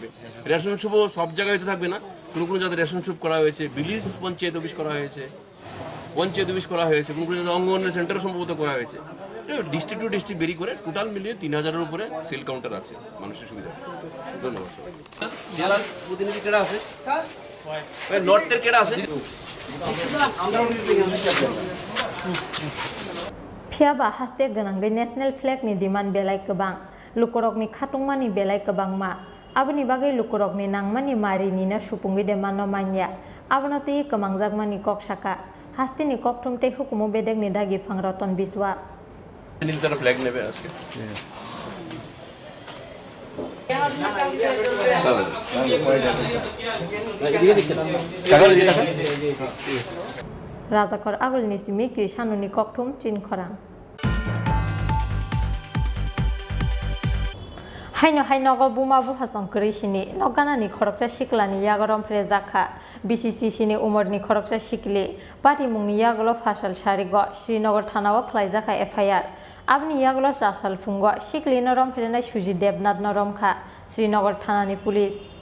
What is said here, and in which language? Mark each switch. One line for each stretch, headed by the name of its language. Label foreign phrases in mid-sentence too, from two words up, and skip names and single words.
English: ration shop
Bangla: সব জায়গায় তো থাকবে না, কোনো কোনো জায়গায়
English: ration shop
Bangla: করা হয়েছে,
English: village panchayat office
Bangla: করা হয়েছে, কোনো কোনো জায়গায় অঙ্গনওয়াড়ি সেন্টারও সম্ভবত করা হয়েছে।
English: district to district vary
Bangla: করে টোটাল মিলিয়ে 3000-এর উপরে
English: sale counter
Bangla: আছে মানুষের সুবিধা। ধন্যবাদ। জেলার প্রতিনিধি কেডা আছে? নর্থের কেডা আছে?
Bodo: फियाबा हास्ते गोनांगै
English: national flagni demand
Bodo: बेलाय गोबां, लुकरकनि खाथुंमानि बेलाय गोबांमा, आबोनि बागै लुकरकनि नांमानि मारिनिनो सुपुंगै देमानो मान्या, आबोनति गोमांजागमानि ककसाका, हास्तिनि ककथुमते हुकुमु बेदेगनि दागि फां रतन बिश्वास।
Bangla: নীলতারা ফ্ল্যাগ নেবে আজকে।
Bodo: राजाखर आगोलनि सिमिक्रि सानुनि ककथुम चिनि खरां। हायनो हायनगो बुमा बुहा संकरि सिनि नगानानि खरकसा सिक्लानि यागरम फ्रे जाखा बिसिसि सिनि उमरनि खरकसा सिक्ली पार्टी मुंनि यागलो फासल सारिगो श्रीनगर थानाव ख्लायजाखा एफआईआर आबनि यागलो सासाल फुंगो सिक्ली नरम फ्रेनाय सुजि देबनाथ नरमखा श्रीनगर थानानि पुलिस।